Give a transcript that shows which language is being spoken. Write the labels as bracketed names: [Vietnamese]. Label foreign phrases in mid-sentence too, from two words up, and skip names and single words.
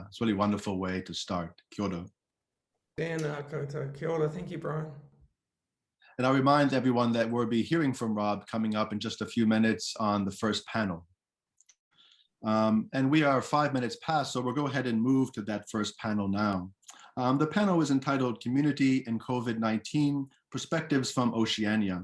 [English] It's a really wonderful way to start. [Māori] Kia ora. Tēnā koutou. Kia ora. [English] Thank you, Brian. And I'll remind everyone that we'll be hearing from Rob coming up in just a few minutes on the first panel. And we are 5 minutes past, so we'll go ahead and move to that first panel now. The panel is entitled Community and COVID-19, Perspectives from Oceania.